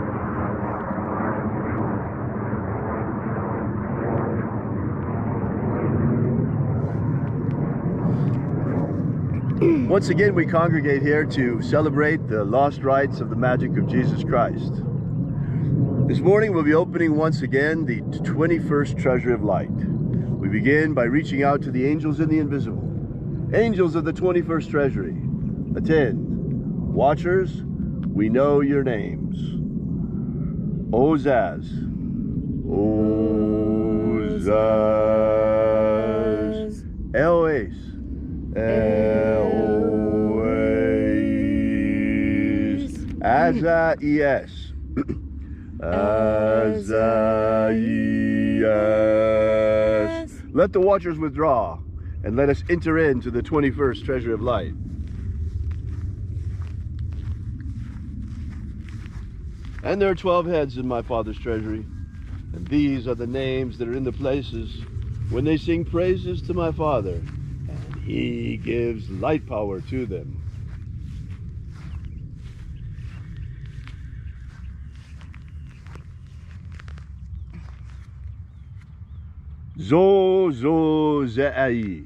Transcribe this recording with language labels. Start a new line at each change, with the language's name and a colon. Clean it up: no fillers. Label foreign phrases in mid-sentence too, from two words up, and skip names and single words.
English: Once again, we congregate here to celebrate the lost rites of the magic of Jesus Christ. This morning, we'll be opening once again the 21st Treasury of Light. We begin by reaching out to the angels in the invisible. Angels of the 21st Treasury, attend. Watchers, we know your names. Ozaz. Ozaz. Eloes. Eloes. Azaias. Azaias. Let the watchers withdraw, and let us enter into the 21st Treasury of Light. And there are 12 heads in my Father's treasury, and these are the names that are in the places when they sing praises to my Father, and he gives light power to them. Zo zo ze'ai.